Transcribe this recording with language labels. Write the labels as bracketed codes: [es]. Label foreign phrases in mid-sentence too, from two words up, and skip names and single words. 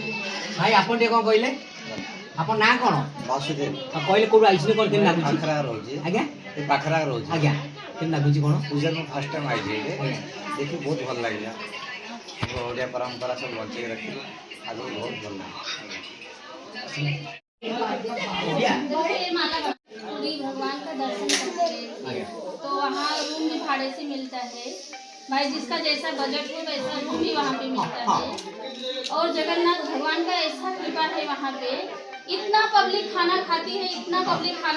[or] ଭାଇ ଆପଣ ଟିକେ କ'ଣ କହିଲେ ଆପଣ ନାଁ କ'ଣ ବାସୁଦେବ କହିଲେ କୋଉଠୁ ଆଇଛନ୍ତି କ'ଣ କେମିତି ଲାଗୁଛି ପାଖରା ରହୁଛି ଆଜ୍ଞା ଏ ପାଖରା ରହୁଛି ଆଜ୍ଞା କେମିତି ଲାଗୁଛି କ'ଣ ପୂଜା ମୁଁ [en] first time [or] ଆଇଛି ଏଇଠି ଦେଖି ବହୁତ ଭଲ ଲାଗିଲା ଓଡ଼ିଆ ପରମ୍ପରା ସବୁ ବଞ୍ଚେଇକି ରଖିଲୁ ଆଗକୁ ବହୁତ ଭଲ ଲାଗିଲା [hi] पूरी भगवान का दर्शन करते हैं तो वहाँ रूम भी भाड़े से मिलता है भाई जिसका जैसा बजट हो वैसा रूम भी वहाँ पे मिलता है और जगन्नाथ भगवान का ऐसा कृपा है वहाँ पे इतना पब्लिक खाना खाती है इतना पब्लिक खाना